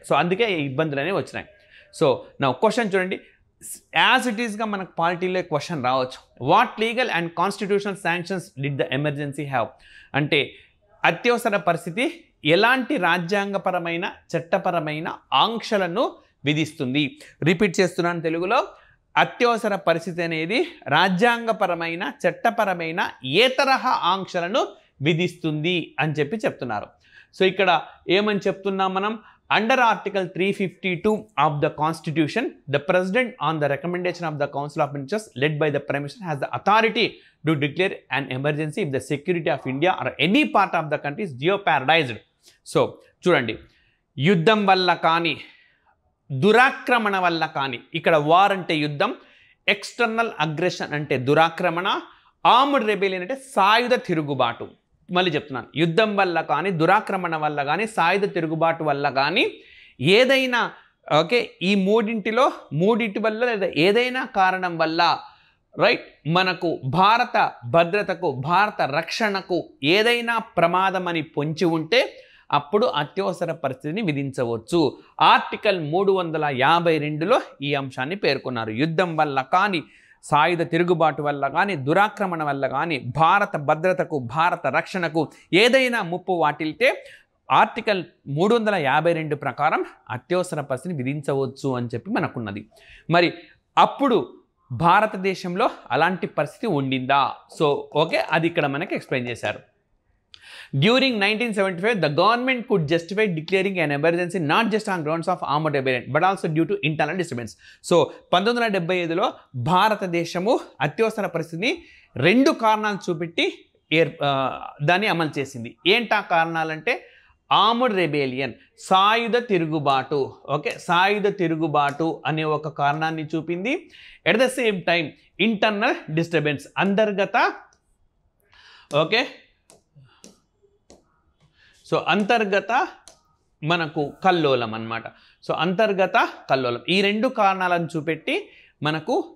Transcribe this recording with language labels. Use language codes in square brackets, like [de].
[te] So అందుకే ఈ ఇబ్బందులు అనేవి వచ్చినాయి. సో నా క్వశ్చన్ చూడండి, యాజ్ ఇట్ ఈస్గా మనకు పాలిటీలో క్వశ్చన్ రావచ్చు, [en] what legal and constitutional sanctions did the emergency have [te] అంటే అత్యవసర పరిస్థితి ఎలాంటి రాజ్యాంగపరమైన చట్టపరమైన ఆంక్షలను విధిస్తుంది. రిపీట్ చేస్తున్నాను తెలుగులో, అత్యవసర పరిస్థితి అనేది రాజ్యాంగపరమైన చట్టపరమైన ఏ తరహా ఆంక్షలను విధిస్తుంది అని చెప్తున్నారు. సో ఇక్కడ ఏమని చెప్తున్నాం మనం, [en] Under article 352 of the Constitution, the President on the recommendation of the Council of Ministers led by the Prime Minister has the authority to declare an emergency if the security of India or any part of the country is jeopardized. [te] So చూడండి, యుద్ధం వల్ల కానీ దురాక్రమణ వల్ల కానీ, ఇక్కడ war అంటే యుద్ధం, external aggression అంటే దురాక్రమణ, ఆర్మ్డ్ రెబెలియన్ అంటే సాయుధ తిరుగుబాటు. మళ్ళీ చెప్తున్నాను, యుద్ధం వల్ల కానీ దురాక్రమణ వల్ల కానీ సాయుధ తిరుగుబాటు వల్ల కానీ ఏదైనా ఈ మూడింటి వల్ల లేదా ఏదైనా కారణం వల్ల రైట్ మనకు భారత భద్రతకు, భారత రక్షణకు ఏదైనా ప్రమాదం అని పొంచి ఉంటే అప్పుడు అత్యవసర పరిస్థితిని విధించవచ్చు. ఆర్టికల్ 352లో ఈ అంశాన్ని పేర్కొన్నారు. యుద్ధం వల్ల కానీ, సాయుధ తిరుగుబాటు వల్ల కానీ, దురాక్రమణ వల్ల కానీ భారత భద్రతకు, భారత రక్షణకు ఏదైనా ముప్పు వాటిల్తే ఆర్టికల్ 352 ప్రకారం అత్యవసర పరిస్థితిని విధించవచ్చు అని మనకున్నది. మరి అప్పుడు భారతదేశంలో అలాంటి పరిస్థితి ఉండిందా? సో అది ఇక్కడ మనకి ఎక్స్ప్లెయిన్ చేశారు. [en] During 1975, the government could justify declaring an emergency not just on grounds of armed rebellion, but also due to internal disturbance. [te] So, 1975లో భారతదేశము అత్యవసర పరిస్థితిని 2 కారణాలు చూపెట్టి దాన్ని అమలు చేసింది. ఏంటా కారణాలంటే ఆర్మ్డ్ రెబెలియన్, సాయుధ తిరుగుబాటు. సాయుధ తిరుగుబాటు అనే ఒక కారణాన్ని చూపింది. [en] at the same time internal disturbance, [te] అంతర్గత సో అంతర్గత మనకు కల్లోలం అన్నమాట. సో అంతర్గత కల్లోలం, ఈ 2 కారణాలను చూపెట్టి మనకు